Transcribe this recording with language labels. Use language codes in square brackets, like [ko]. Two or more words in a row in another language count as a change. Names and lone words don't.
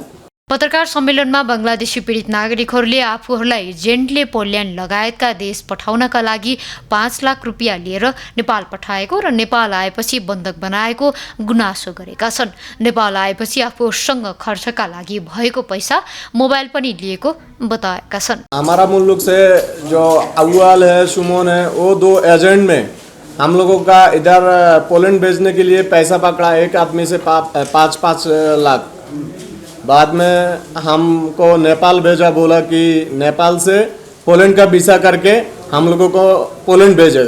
[ne] पत्रकार सम्मेलनमा बङ्गलादेशी पीडित नागरिकहरूले आफूहरूलाई एजेन्टले पोल्यान्ड लगायतका देश पठाउनका लागि 5 लाख रुपियाँ लिएर नेपाल पठाएको र नेपाल आएपछि बन्धक बनाएको गुनासो गरेका छन्। नेपाल आएपछि आफूसँग खर्चका लागि भएको पैसा मोबाइल पनि लिएको बताएका छन्। [hi] हमारा मुल्क से जो अव्वल है सुमन है वो 2 एजेंट में हम लोगों का इधर पोलैंड भेजने के लिए पैसा पकड़ा, एक आदमी से 5-5 लाख। बाद में हमको नेपाल भेजा, बोला कि नेपाल से पोलैंड का वीज़ा करके हम लोगों को पोलैंड भेजेगा।